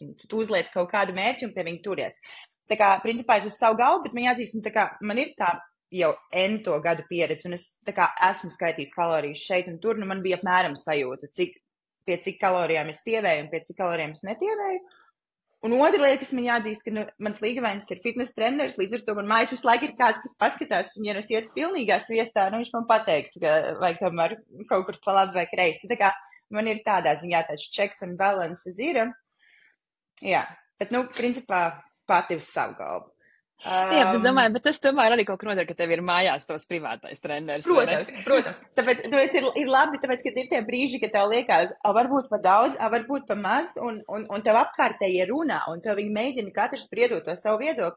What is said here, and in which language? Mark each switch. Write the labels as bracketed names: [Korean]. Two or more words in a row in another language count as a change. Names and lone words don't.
[Latvian] Un tu uzliec kaut kādu mērķi un pie viņa turies. Tā kā, principā, es uz savu galvu, bet man jāatzīst, man ir tā jau ento gadu pieredze, un es tā kā esmu skaitījis kalorijas šeit un tur, man bija apmēram sajūta, pie cik kalorijām es tievēju un pie cik kalorijām es netievēju. Un otra lieta, kas man jāatzīst, ka mans līgavainis ir fitness treneris, līdz ar to man mājas visu laiku ir kāds, kas paskatās, un ja es ietu pilnīgā sviestā, viņš man pateikt, ka vajag tomēr kaut kur pa labi vai kreisi. Tā kā man ir tādā ziņā tāds [English] checks and balances [Latvian] ir. Jā, bet, principā pati uz savu galvu. Jā, es domāju, bet tas tomēr arī kaut kur notiek, ka tev ir mājās tos privātais treneris. Protams. Tāpēc ir labi, tāpēc, ka ir tie brīži, ka tev liekas, varbūt pa daudz, varbūt pa maz, un tev apkārtējie runā, un tev viņi mēģina katrs spriedot to savu viedokli.